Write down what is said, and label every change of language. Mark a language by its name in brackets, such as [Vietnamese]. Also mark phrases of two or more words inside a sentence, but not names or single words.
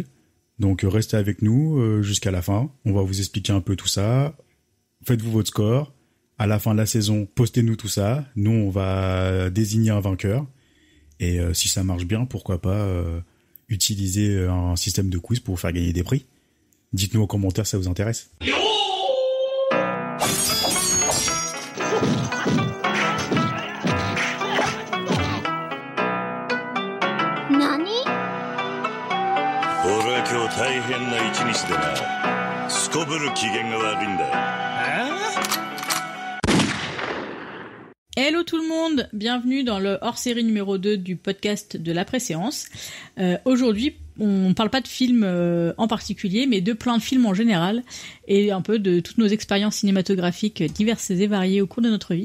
[French] Donc restez avec nous jusqu'à la fin. On va vous expliquer un peu tout ça. Faites-vous votre score. À la fin de la saison, postez-nous tout ça. Nous, on va désigner un vainqueur. Et si ça marche bien, pourquoi pas utiliser un système de quiz pour vous faire gagner des prix. Dites-nous en commentaire si ça vous intéresse. [Japanese] Nani? 俺は今日大変な一日でな。すこぶる機嫌が悪いんだ。 [French] Hello tout le monde, bienvenue dans le hors-série numéro 2 du podcast de l'après-séance. Aujourd'hui, on parle pas de films en particulier, mais de plein de films en général, et un peu de toutes nos expériences cinématographiques diverses et variées au cours de notre vie.